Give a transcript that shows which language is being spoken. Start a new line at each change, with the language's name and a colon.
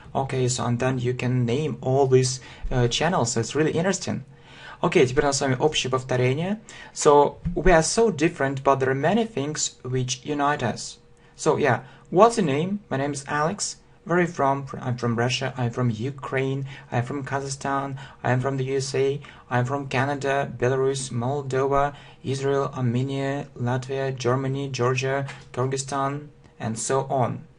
English: Okay, so and then you can name all these channels. So it's really interesting.
Russian: Okay, теперь у нас с вами общее повторение.
English: So we are so different, but there are many things which unite us. So yeah, what's your name? My name is Alex. Where are you from? I'm from Russia. I'm from Ukraine. I'm from Kazakhstan. I'm from the USA. I'm from Canada, Belarus, Moldova, Israel, Armenia, Latvia, Germany, Georgia, Kyrgyzstan, and so on.